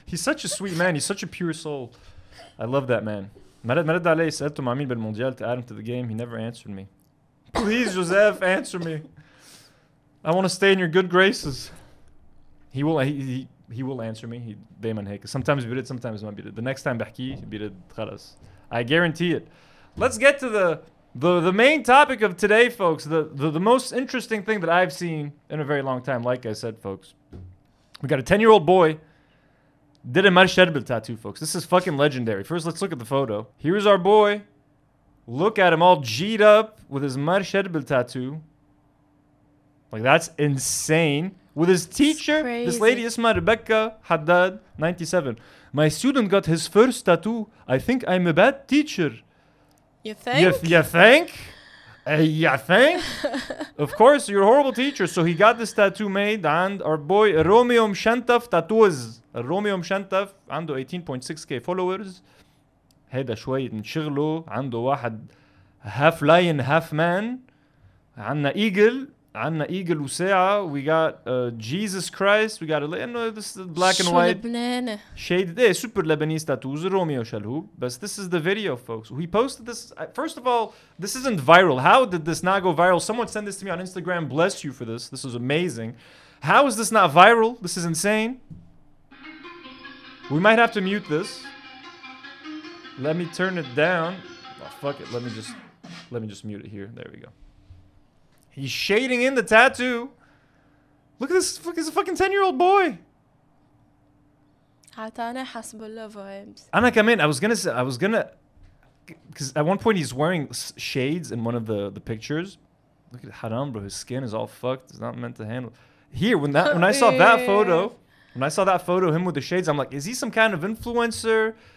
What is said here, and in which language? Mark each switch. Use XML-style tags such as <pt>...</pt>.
<en>He's such a sweet man. He's such a pure soul. I love that man.</en> <ar>ما رد علي سألته مع مين بالمونديال</ar> <en>to add him to the game. He never answered me. Please, Joseph, answer me. I want to stay in your good graces. He will answer me.</en> <ar>دايما هيك.</ar> <en>Sometimes</en> <ar>بيرد,</ar> <en>sometimes</en> <ar>ما بيرد.</ar> <en>The next time</en> <ar>بحكي بيرد خلاص.</ar> <en>I guarantee it. Let's get to the main topic of today, folks. The most interesting thing that I've seen in a very long time. Like I said, folks, we got a 10-year-old boy did a Mar Charbel tattoo, folks. This is fucking legendary. First, let's look at the photo. Here's our boy. Look at him all G'd up with his Mar Charbel tattoo. Like, that's insane. With his teacher, this lady Isma Rebecca Haddad, 97. My student got his first tattoo. I think I'm a bad teacher. You think? You think? You think? Of course, you're a horrible teacher. So he got this tattoo made, and our boy Romeo Mshantaf Tattoos. Romeo Mshantaf</en> <ar>عنده</ar> <en>18.6k followers.</en> <ar>هيدا شوي نشغله. عنده واحد</ar> <en>half lion half man.</en> <ar>عنا eagle عنا eagle وساعة.</ar> <en>We got Jesus Christ. We got this is black and white shaded. Yeah, super Lebanese tattoos. Romeo Shalhoub. But this is the video, folks. We posted this. First of all, this isn't viral. How did this not go viral? Someone sent this to me on Instagram. Bless you for this. This is amazing. How is this not viral? This is insane. We might have to mute this. Let me turn it down. Oh, fuck it. Let me just mute it here. There we go. He's shading in the tattoo. Look at this. He's a fucking 10-year-old boy.</en> <ar>عطانا حسب الله vibes. أنا كمان.</ar> <en>I was gonna, because at one point he's wearing shades in one of the pictures. Look at Haram, bro. His skin is all fucked. It's not meant to handle. Here, when I saw that photo, him with the shades, I'm like, is he some kind of influencer?</en>